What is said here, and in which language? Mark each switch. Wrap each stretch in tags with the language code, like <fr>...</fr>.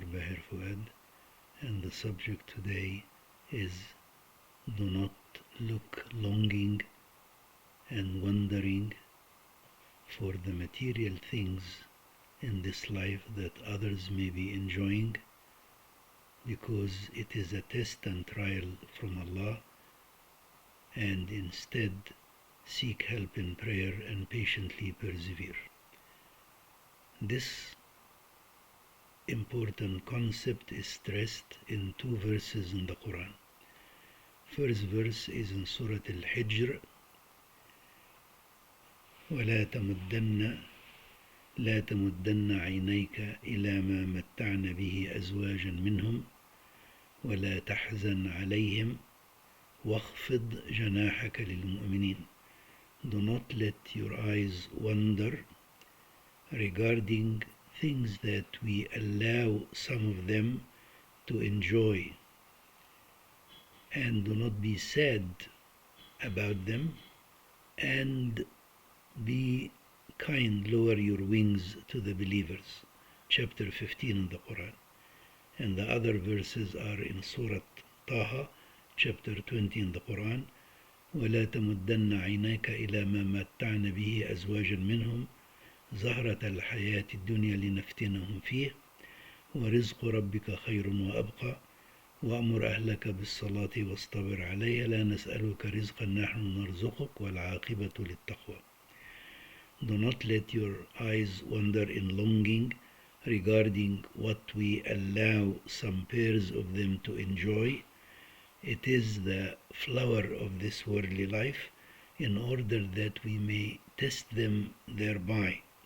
<en>Bahir Fuad, and the subject today is do not look longing and wondering for the material things in this life that others may be enjoying, because it is a test and trial from Allah, and instead seek help in prayer and patiently persevere. This important concept is stressed in two verses in the Quran. First verse is in Surah Al-Hijr,</en> <ar>وَلَا تَمُدَّنَّ لا تمدن عينيك إلى ما متعنا به أزواجا منهم ولا تحزن عليهم واخفض جناحك للمؤمنين.</ar> <en>Do not let your eyes wander regarding things that we allow some of them to enjoy, and do not be sad about them, and be kind, lower your wings to the believers. Chapter 15 in the Quran. And the other verses are in Surah Taha, chapter 20 in the Quran.</en> <ar>ولا تمدن عينيك إلى ما متعنا به أزواجا منهم زهرة الحياة الدنيا لنفتنهم فيه ورزق ربك خير وأبقى وأمر أهلك بالصلاة واصطبر عليها لا نسألك رزقا نحن نرزقك والعاقبة للتقوى.</ar> <en>Do not let your eyes wander in longing regarding what we allow some pairs of them to enjoy. It is the flower of this worldly life, in order that we may test them thereby.</en>